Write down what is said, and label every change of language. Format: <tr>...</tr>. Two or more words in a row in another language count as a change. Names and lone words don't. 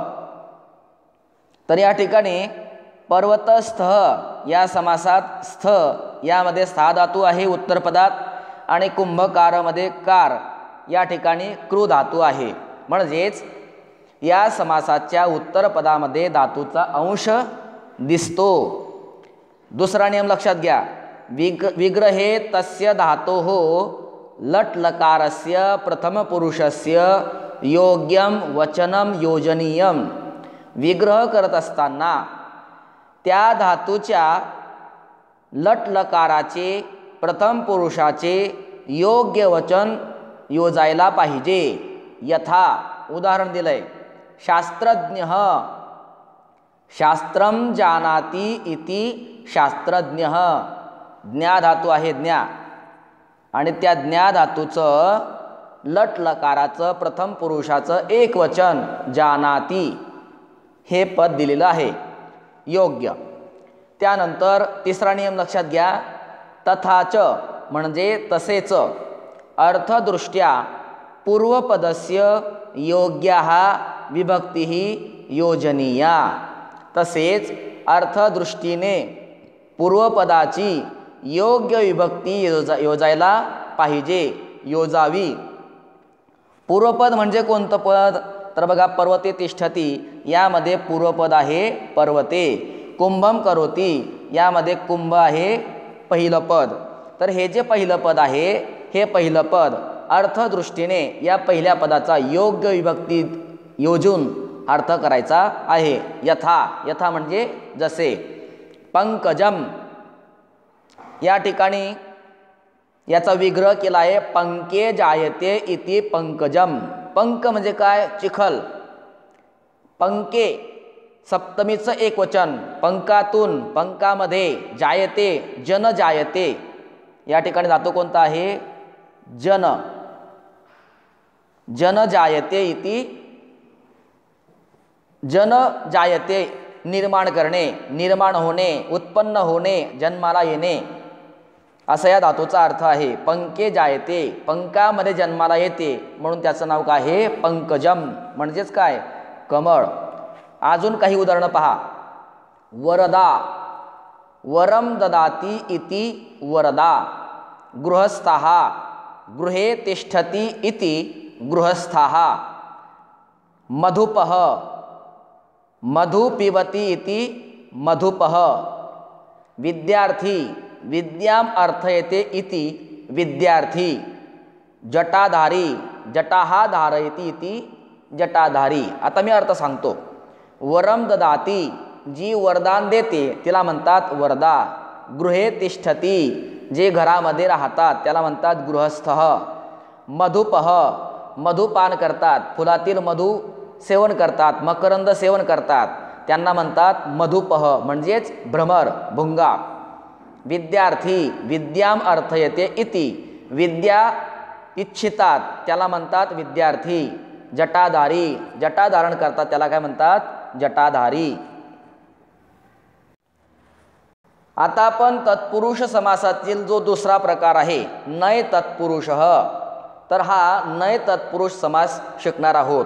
<mr>तर या ठिकाणी पर्वतस्थ या समासात स्थ यामध्ये स्था धातू आहे उत्तर पदात आणि कुंभकारमध्ये कार या ठिकाणी क्रू धातू आहे. म्हणजेच या समासाच्या उत्तर पदामध्ये धातूचा अंश दिसतो. दुसरा नियम लक्षात घ्या.</mr> <sa>विग्रहे तस्य धातोः लट लकारस्य प्रथम पुरुषस्य योग्यम वचनम योजनीयम.</sa> <mr>विग्रह करत असताना त्या धातूच्या लट लकाराचे प्रथम पुरुषाचे योग्य वचन योजायला पाहिजे. यथा उदाहरण दिलंय.</mr> <sa>शास्त्रज्ञः शास्त्रम जानाति इति शास्त्रज्ञः.</sa> <mr>ज्ञा धातू आहे ज्ञा. आणि त्या ज्ञा धातूचं लट लकाराचं प्रथम पुरुषाचं एकवचन जानाती हे पद दिलेलं आहे योग्य। त्यानंतर तिसरा नियम लक्षात घ्या, तथाच म्हणजे तसेच</mr> <sa>अर्थदृष्ट्या पूर्वपदस्य योग्यः विभक्तिः योजनीया,</sa> <mr>तसेच अर्थदृष्टीने पूर्वपदाची योग्य विभक्ती योजायला पाहिजे, योजावी। पूर्वपद म्हणजे कोणतं पद? तर बघा,</mr> <sa>पर्वते तिष्ठती</sa> <mr>यामध्ये पूर्वपद आहे पर्वते,</mr> <sa>कुंभम करोती</sa> <mr>यामध्ये कुंभ आहे पहिलं पद। तर हे जे पहिलं पद आहे हे पहिलं पद अर्थदृष्टीने या पहिल्या पदाचा योग्य विभक्ती योजून अर्थ करायचा आहे। यथा, यथा म्हणजे जसे। पंकजम या ठिकाणी याचा विग्रह केला आहे,</mr> <sa>पंके जायते इति पंकजम।</sa> <mr>पंक म्हणजे काय? चिखल। पंके सप्तमीचं एकवचन, पंकातून, पंकामध्ये, जायते</mr> <sa>जन जायते</sa> <mr>या ठिकाणी धातू कोणता आहे? जन।</mr> <sa>जन जायते इति, जन जायते</sa> <mr>निर्माण करणे, निर्माण होणे, उत्पन्न होणे, जन्माला येणे असा या धातूचा अर्थ आहे।</mr> <sa>पंके जायते,</sa> <mr>पंकामध्ये जन्माला येते म्हणून त्याचं नाव काय आहे? पंकजम म्हणजेच काय? कमळ। अजून काही उदाहरणं पहा।</mr> <sa>वरदा, वरम ददाती इति वरदा। गृहस्थः, गृहे तिष्ठति इति गृहस्थः। मधुपः, मधु पिबति इति मधुपः। विद्यार्थी, विद्याम अर्थयते इति विद्यार्थी। जटाधारी, जटाः धारयति इति जटाधारी।</sa> <mr>आता मी अर्थ सांगतो।</mr> <sa>वरम ददाती,</sa> <mr>जी वरदान देते तिला म्हणतात वरदा।</mr> <sa>गृहे तिष्ठती,</sa> <mr>जे घरामध्ये राहतात त्याला म्हणतात गृहस्थः। मधुपः, मधुपान करतात, फुलातील मधु सेवन करतात, मकरंद सेवन करतात, त्यांना म्हणतात मधुपः म्हणजेच भ्रमर, भुंगा। विद्यार्थी,</mr> <sa>विद्याम अर्थयते इति,</sa> <mr>विद्या इच्छितात त्याला म्हणतात विद्यार्थी। जटाधारी, जटा धारण करतात त्याला काय म्हणतात? जटाधारी। आता आपण तत्पुरुष समासातील जो दुसरा प्रकार आहे नय तत्पुरुषः, तर हा नय तत्पुरुष समास शिकणार आहोत।</mr>